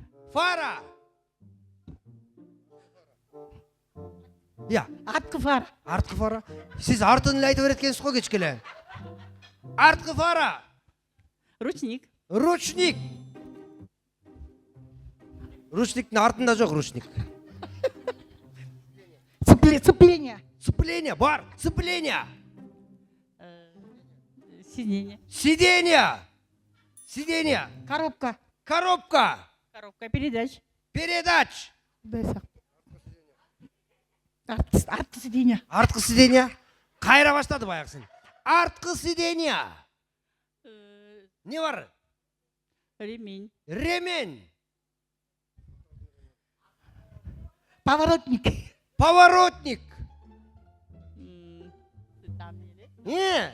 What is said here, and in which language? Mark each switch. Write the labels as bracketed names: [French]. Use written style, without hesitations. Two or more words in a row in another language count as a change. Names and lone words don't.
[Russian] Фара. Я. [Kyrgyz] Арткы фара. Арткы фара. Сиз артын эле айта берет экенсиз го кечкеле. Арткы фара. [Russian] Ручник. [Kyrgyz] Ручник. Ручниктин артында жок ручник. [Russian] Сцепление. [Kyrgyz] Сцепление бар. Сцепление. [Russian] Сиденье. Сиденье. Сиденье. Коробка. Коробка. Коробка передач. Передач. [Kazakh] артқы сиденья. Артқы сиденья. Қайра баштады баяғысын. Артқы сиденья. Не бар? [Russian] Ремень. Ремень. Поворотник. Поворотник. Не?